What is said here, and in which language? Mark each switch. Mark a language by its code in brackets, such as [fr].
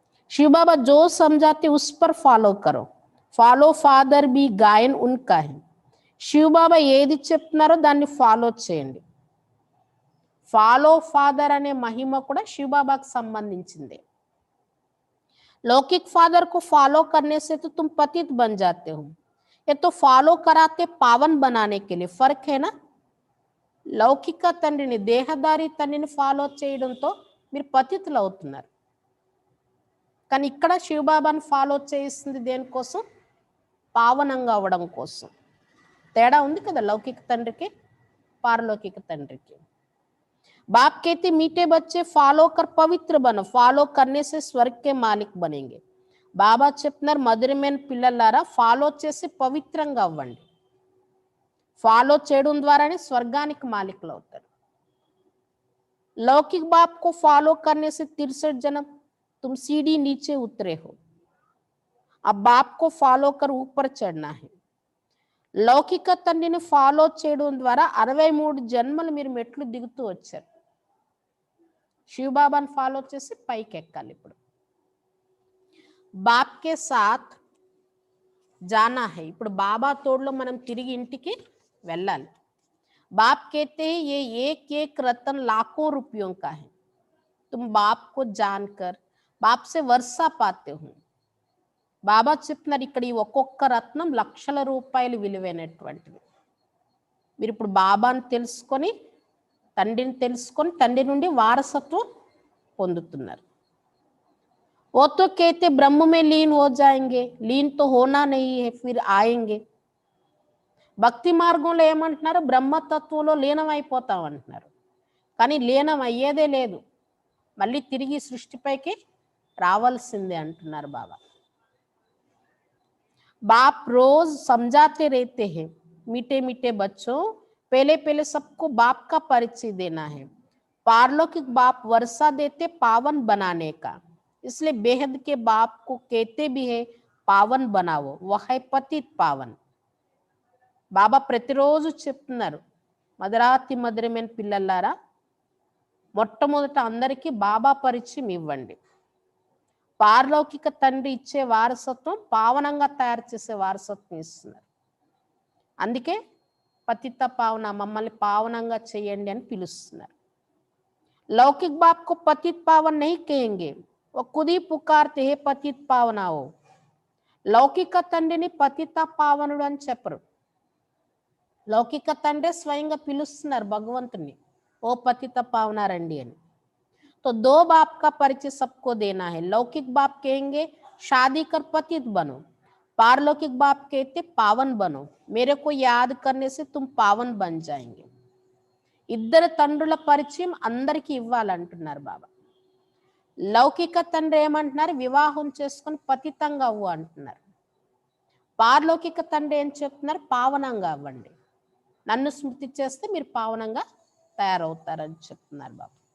[hi] శివబాబా జో సమझाते उस पर ఫాలో करो, follow father B గాయన్ ఉన్కా high. [te] Shiv Baba ఏది చెప్తున్నారో దాన్ని ఫాలో చేయండి. ఫాలో ఫాదర్ అనే మహిమ కూడా శివబాబాకు సంబంధించింది. [hi] लौकिक फादर को फॉलो करने से तो तुम पतित बन जाते हो, ये तो फॉलो कराते पावन बनाने के लिए. फर्क है ना. [te] లౌకిక తండ్రిని, దేహదారి తండ్రిని ఫాలో చేయడంతో మీరు పతితులు అవుతున్నారు. కానీ ఇక్కడ శివబాబాని ఫాలో చేస్తుంది దేనికోసం? పావనంగా అవ్వడం కోసం. తేడా ఉంది కదా లౌకిక తండ్రికి పారలౌకిక తండ్రికి. [hi] बाप कहते मीठे बच्चे फॉलो कर पवित्र बनो, फॉलो करने से स्वर्ग के मालिक बनेंगे. [te] బాబా చెప్తున్నారు మధురమైన పిల్లలారా ఫాలో చేసి పవిత్రంగా అవ్వండి. ఫాలో చేయడం ద్వారానే స్వర్గానికి మాలికులు అవుతారు. [hi] लौकिक बाप को फॉलो करने से 63 जन्म तुम सीढ़ी नीचे उतरे हो, अब बाप को फॉलो कर ऊपर चढ़ना है. [te] లౌకిక తండ్రిని ఫాలో చేయడం ద్వారా 63 జన్మలు మీరు మెట్లు దిగుతూ వచ్చారు. శివబాబాని ఫాలో చేసి పైకి ఎక్కాలి. ఇప్పుడు [hi] బాప్ కే సాత్ జానా హై. [te] ఇప్పుడు బాబా తోడులో మనం తిరిగి ఇంటికి వెళ్ళాలి. [hi] बाप कहते हैं ये एक एक रतन लाखों रुपयों का है, तुम बाप को जानकर बाप से वर्षा पाते हो. [te] బాబా చెప్తున్నారు ఇక్కడ ఈ ఒక్కొక్క రత్నం లక్షల రూపాయలు విలువైనటువంటివి. మీరు ఇప్పుడు బాబాని తెలుసుకొని, తండ్రిని తెలుసుకొని తండ్రి నుండి వారసత్వం పొందుతున్నారు. [hi] वो तो कहते ब्रह्म में लीन हो जाएंगे, लीन तो होना नहीं है फिर आएंगे. [te] భక్తి మార్గంలో ఏమంటున్నారు? బ్రహ్మతత్వంలో లీనం అయిపోతాం అంటున్నారు. కానీ లీనం అయ్యేదే లేదు, మళ్ళీ తిరిగి సృష్టిపైకి రావాల్సిందే అంటున్నారు బాబా. [hi] बाप रोज समझाते रहते हैं मीठे मीठे बच्चों, पहले पहले सबको बाप का परिचय देना है. पारलौकिक बाप वर्षा देते पावन बनाने का, इसलिए बेहद के बाप को कहते भी है पावन बनाओ, वह है पतित पावन. [te] బాబా ప్రతిరోజు చెప్తున్నారు మధురాతి మధురమైన పిల్లలారా మొట్టమొదట అందరికీ బాబా పరిచయం ఇవ్వండి. పారలౌకిక తండ్రి ఇచ్చే వారసత్వం పావనంగా తయారు చేసే వారసత్వం ఇస్తున్నారు. అందుకే పతిత పావన, మమ్మల్ని పావనంగా చేయండి అని పిలుస్తున్నారు. [hi] లౌకిक बाप को पतित पावन नहीं कहेंगे, वो खुद ही पुकारते हैं पतित पावन आओ. [te] లౌకిక తండ్రిని పతిత పావనుడు అని చెప్పరు. లౌకిక తండ్రి స్వయంగా పిలుస్తున్నారు భగవంతుని, ఓ పతిత పావన రండి అని. [hi] तो दो बाप का परिचय सबको देना है. लौकिक बाप कहेंगे शादी कर पतित बनो, पारलौकिक बाप कहते पावन बनो, मेरे को याद करने से तुम पावन बन जाएंगे. [te] ఇద్దరు తండ్రుల పరిచయం అందరికీ ఇవ్వాలంటున్నారు బాబా. లౌకిక తండ్రి ఏమంటున్నారు, వివాహం చేసుకొని పతితంగా అవ్వు అంటున్నారు. పారలౌకిక తండ్రి ఏం చెప్తున్నారు, పావనంగా అవ్వండి, నన్ను స్మృతి చేస్తే మీరు పావనంగా తయారవుతారని చెప్తున్నారు బాబా.